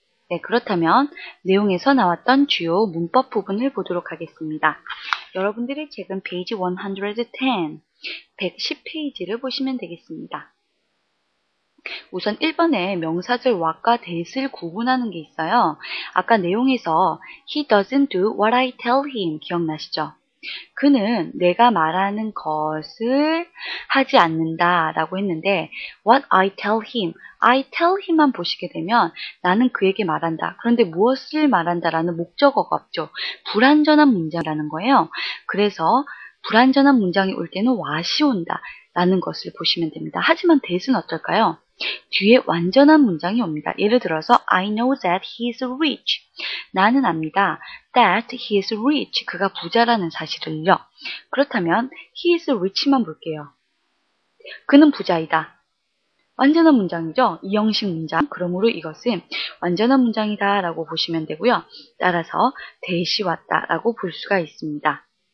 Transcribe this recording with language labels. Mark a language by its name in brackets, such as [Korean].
[Korean] 네, 그렇다면 내용에서 나왔던 주요 문법 부분을 보도록 하겠습니다. 여러분들의 책은 페이지 110, 110페이지를 보시면 되겠습니다. 우선 1번에 명사절 what과 that을 구분하는 게 있어요. 아까 내용에서 [English] he doesn't do what I tell him [Korean] 기억나시죠? 그는 내가 말하는 것을 하지 않는다 라고 했는데 [English] what I tell him [Korean] 만 보시게 되면 나는 그에게 말한다. 그런데 무엇을 말한다 라는 목적어가 없죠. 불완전한 문장이라는 거예요. 그래서 불완전한 문장이 올 때는 what이 온다 라는 것을 보시면 됩니다. 하지만 that은 어떨까요? 뒤에 완전한 문장이 옵니다. 예를 들어서 [English] I know that he is rich. [Korean] 나는 압니다. [English] that he is rich. [Korean] 그가 부자라는 사실을요. 그렇다면 he is rich만 볼게요. 그는 부자이다. 완전한 문장이죠. 이형식 문장. 그러므로 이것은 완전한 문장이다 라고 보시면 되고요. 따라서 that이 왔다 라고 볼 수가 있습니다.